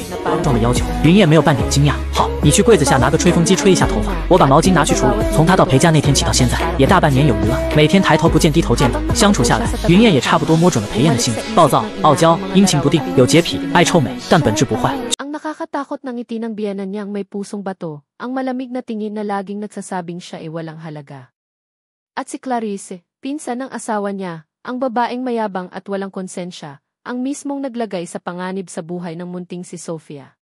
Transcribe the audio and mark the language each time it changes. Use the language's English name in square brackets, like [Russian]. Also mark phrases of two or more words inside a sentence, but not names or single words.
[Chinese] 庄重的要求，云燕没有半点惊讶。好，你去柜子下拿个吹风机吹一下头发，我把毛巾拿去处理。从她到裴家那天起到现在，也大半年有余了，每天抬头不见低头见的，相处下来，云燕也差不多摸准了裴燕的性子，暴躁、傲娇、阴晴不定，有洁癖，爱臭美，但本质不坏。 [Filipino] Ang nakakatakot ng ngiti ng biyenan niyang may pusong bato, ang malamig na tingin na laging nagsasabing siya ay walang halaga. At si Clarice, pinsan ng asawa niya, ang babaeng mayabang at walang konsensya, ang mismong naglagay sa panganib sa buhay ng munting si Sofia.